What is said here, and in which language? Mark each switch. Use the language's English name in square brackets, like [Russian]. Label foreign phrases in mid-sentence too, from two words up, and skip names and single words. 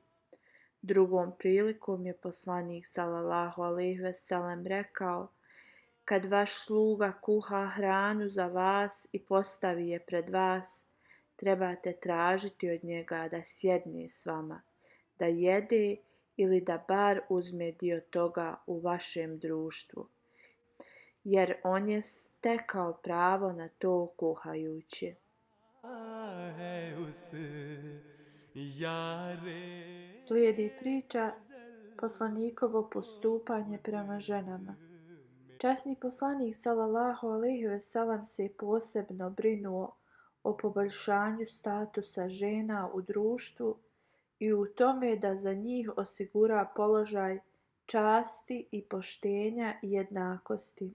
[Bosnian] Drugom prilikom je poslanik [Arabic] صلى الله عليه وسلم [Bosnian] rekao: kad vaš sluga kuha hranu za vas i postavi je pred vas, trebate tražiti od njega da sjedne s vama, da jede ili da bar uzme dio toga u vašem društvu, jer on je stekao pravo na to kuhajući. [Hindi] है उस यारे [Bosnian] Slijedi priča poslanikovo postupanje prema ženama. Časni poslanik [Arabic] صلى الله عليه وسلم [Bosnian] se posebno brinuo o poboljšanju statusa žena u društvu i u tome da za njih osigura položaj časti i poštenja i jednakosti.